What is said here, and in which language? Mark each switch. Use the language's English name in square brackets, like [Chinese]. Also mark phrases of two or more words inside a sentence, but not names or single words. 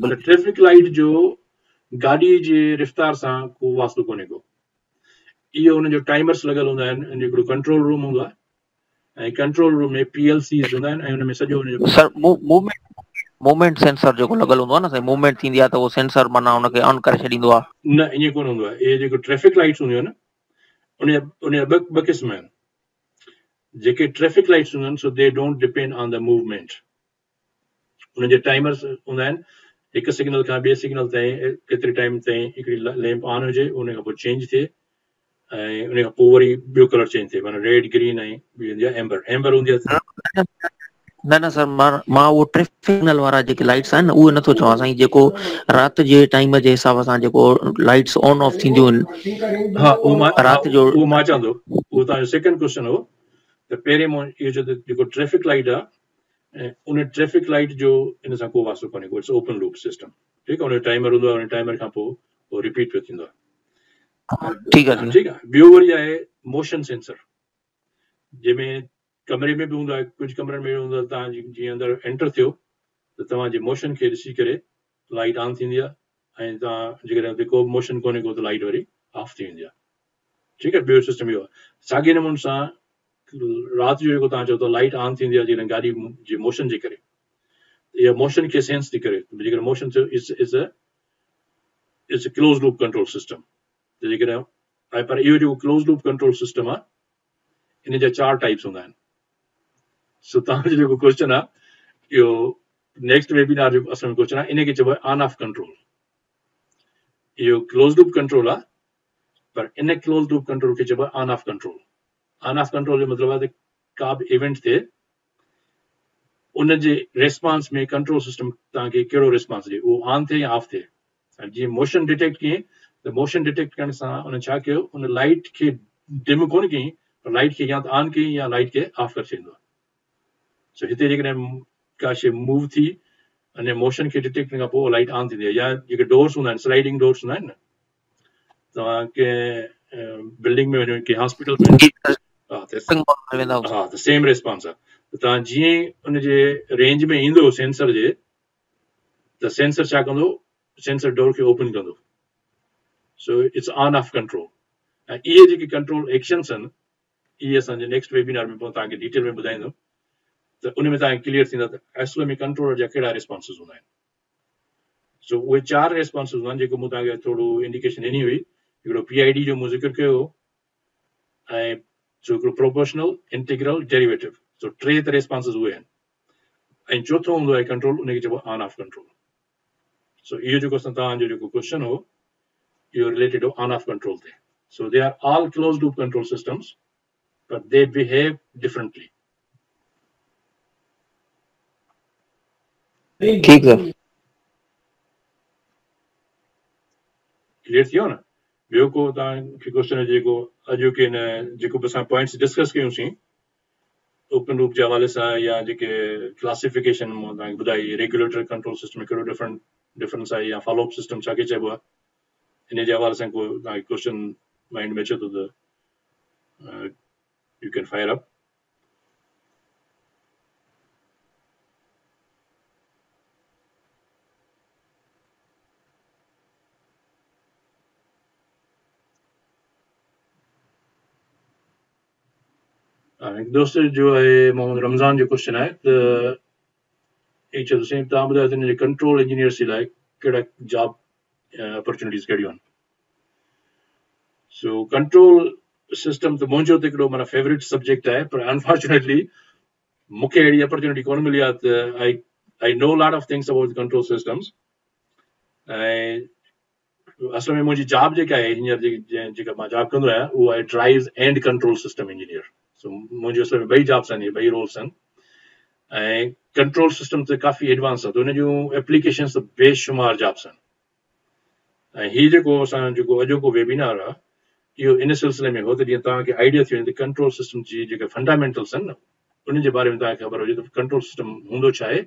[Sindhi] बिल्कुलु [English] traffic light [Sindhi] जो गाॾी जे रफ़्तार सां को वास्तो कोन्हे को इहो उनजो टाइमर्स लॻल हूंदा आहिनि हिकिड़ो [English] control room [Sindhi] हूंदो आहे ऐं [English] control room [Sindhi] में PLCs हूंदा आहिनि ऐं हुन में सॼो हुनजो [English] sir movement sensor [Sindhi] जेको लॻल हूंदो आहे न साईं मूवमेंट थींदी आहे त उहो सेंसर माना हुनखे ऑन करे छॾींदो आहे न ईअं कोन हूंदो आहे इहे जेको [English] traffic lights [Sindhi] हूंदियूं आहिनि उन ॿ क़िस्म आहिनि जेके [English] traffic lights [Sindhi] हूंदियूं आहिनि [English] so they don't depend on the movement [Sindhi] उनजे टाइमर्स हूंदा आहिनि हिकु सिग्नल खां ॿिए सिग्नल ताईं केतिरे टाइम ताईं हिकिड़ी लैम्प ऑन हुजे उन खां पोइ चेंज थिए ऐं उन खां पोइ वरी ॿियो कलर चेंज थिए माना [English] red green [Sindhi] ऐं ॿी हूंदी आहे एम्बर हूंदी आहे न सर मां वो [English] traffic signal [Sindhi] वारा जेके लाइट्स आहिनि उहे नथो चवां साईं, जेको राति जे टाइम जे हिसाब सां जेको लाइट्स [English] on off [Sindhi] थींदियूं आहिनि हाँ राति जो। उहो मां चवां थो, उहो तव्हांजो [English] second question [Sindhi] हो त पहिरें मां इहो चयो त जेको [English] traffic light [Sindhi] आहे ऐं उन [English] traffic light [Sindhi] जो इन सां को वास्तो कोन्हे, [English] it's open loop system, [Sindhi] ठीकु आहे। उन टाइमर हूंदो आहे, उन टाइमर खां पोइ उहो रिपीट पियो थींदो आहे। ठीकु आहे ठीकु आहे। ॿियो वरी आहे [English] motion sensor, [Sindhi] जंहिंमें कमरे में बि हूंदो आहे, कुझु कमरनि में हूंदो आहे तव्हां जीअं अंदरि एंटर थियो त तव्हांजे मोशन खे ॾिसी करे [English] light on [Sindhi] थींदी आहे, ऐं तव्हां जेकॾहिं हुते को मोशन कोन्हे को त लाइट वरी ऑफ थी वेंदी आहे। ठीकु आहे। ॿियो सिस्टम इहो आहे। साॻिए नमूने सां राति जो जेको तव्हां चओ था [English] light on [Sindhi] थींदी आहे जेकॾहिं गाॾी जे मोशन जे करे, इहा मोशन खे सेंस थी करे, जेकॾहिं मोशन [English] it's a close loop control system. [Sindhi] त जेकॾहिं पर इहो जेको [English] close loop control system [Sindhi] आहे इन जा 4 टाइप्स हूंदा आहिनि। सो तव्हांजो जेको क्वेश्चन आहे इहो [English] next webinar [Sindhi] जो असल में क्वेश्चन आहे, इनखे चइबो आहे [English] on off control. [Sindhi] इहो [English] close loop control [Sindhi] आहे, पर इन [English] close loop control [Sindhi] खे चइबो आहे [English] on off control. on off control [Sindhi] जो मतिलबु आहे त का बि इवेंट थिए उन जे रेस्पॉन्स में [English] control system [Sindhi] तव्हांखे कहिड़ो रेस्पॉन्स ॾिए, उहो ऑन थिए या ऑफ थिए। जीअं [English] motion detect [Sindhi] कयईं त [English] motion detect [Sindhi] करण सां उन छा कयो, उन लाइट खे डिम कोन कयईं, पर लाइट खे या त ऑन कयईं या लाइट खे ऑफ करे छॾींदो आहे। सो हिते जेकॾहिं का शइ मूव थी अने मोशन खे डिटेक्ट करण खां पोइ लाइट ऑन थींदी आहे। या जेके डोर्स हूंदा आहिनि, [English] sliding doors [Sindhi] हूंदा आहिनि न, तव्हां कंहिं बिल्डिंग में वञो, कंहिं हॉस्पिटल में, हा त [English] same response [Sindhi] आहे। त तव्हां जीअं ई उनजे रेंज में ईंदो सेंसर जे, त सेंसर छा कंदो, [English] sensor door [Sindhi] खे ओपन कंदो। [English] so it's on off control. [Sindhi] ऐं इहे जेके [English] control actions [Sindhi] आहिनि इहे असांजे [English] next webinar [Sindhi] में पोइ तव्हांखे डिटेल में ॿुधाईंदो, त उन में तव्हांखे क्लियर थींदा त असुल में कंट्रोलर जा कहिड़ा रिस्पॉन्सिस हूंदा आहिनि। सो उहे 4 रिस्पॉन्सिस हूंदा आहिनि जेको मूं तव्हांखे थोरो इंडिकेशन ॾिनी हुई। हिकिड़ो PID जो मूं ज़िक्र कयो, ऐं हिकिड़ो [English] proportional, integral, derivative. [Sindhi] सो 3 त रिस्पॉन्सिस उहे आहिनि। ऐं चौथो हूंदो आहे कंट्रोल, उनखे चइबो आहे [English] on off control. [Sindhi] सो इहो जेको तव्हांजो जेको क्वेश्चन हो इहो रिलेटेड हो [English] on off control [Sindhi] ते। [English] so they are all close loop control systems, but they behave differently. [Urdu] ٹھیک ہے, [Sindhi] क्लियर थियो न? ॿियो को तव्हांखे क्वेश्चन जेको अॼु के न जेको बि असां पॉइंट्स डिस्कस कयूंसीं [English] open loop [Sindhi] जे हवाले सां, या जेके क्लासिफिकेशन मां तव्हांखे ॿुधाई, [English] regulator control system [Sindhi] में कहिड़ो डिफरेंस आहे, या [English] follow-up system [Sindhi] छा खे चइबो आहे, इन जे हवाले सां को तव्हांखे क्वेश्चन माइंड में अचे थो त [English] you can fire up. [Sindhi] हिकु दोस्त जो आहे मोहम्मद रमज़ान जो क्वेश्चन आहे त इहे चयो सेम तव्हां ॿुधायो त हिन जे [English] control engineer [Sindhi] जे लाइ कहिड़ा [English] job opportunities [Sindhi] कहिड़ियूं आहिनि। सो [English] control system [Sindhi] त मुंहिंजो त हिकिड़ो माना [English] favourite subject [Sindhi] आहे, पर अनफॉर्चुनेटली मूंखे अहिड़ी अपॉर्चुनिटी कोन मिली आहे त [English] I know lot of things about control systems. [Sindhi] ऐं असल में मुंहिंजी जॉब जेका आहे हींअर जेका मां जॉब कंदो आहियां उहा आहे [English] drive and control system engineer. [Sindhi] सो मुंहिंजी असल में 2 जॉब्स आहिनि, 2 रोल्स आहिनि। ऐं [English] control system [Sindhi] त काफ़ी एडवांस आहे, त हुन जूं एप्लीकेशन्स त बेशुमार जॉब्स आहिनि। ऐं हीउ जेको असां जेको अॼोको वेबिनार आहे इहो इन सिलसिले में हो त जीअं तव्हांखे आइडिया थी वञे त [English] control system [Sindhi] जी जेके फंडामेंटल्स आहिनि न उन जे बारे में तव्हांखे ख़बर हुजे त [English] control system [Sindhi] हूंदो छा आहे।